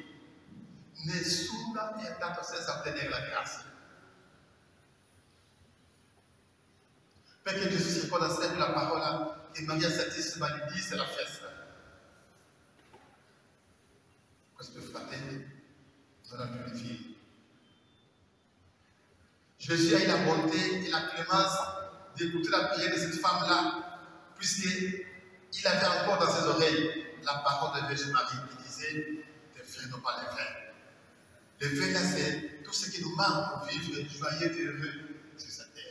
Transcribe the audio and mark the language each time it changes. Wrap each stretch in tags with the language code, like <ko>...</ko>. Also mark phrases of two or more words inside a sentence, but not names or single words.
<it>Nessuna è andata senza ottenere la grazia. Perché Gesù si ricorda sempre la parola che Maria Santissima gli disse alla festa. Questi due fratelli non hanno più di figli.</it> <fr>Jésus a eu la bonté et la clémence d'écouter la prière de cette femme-là, puisqu'il avait encore dans ses oreilles la parole de Vierge Marie qui disait « Tes frères n'ont pas les vins ». Le vin, là, c'est tout ce qui nous manque pour vivre joyeux et heureux sur cette terre.</fr>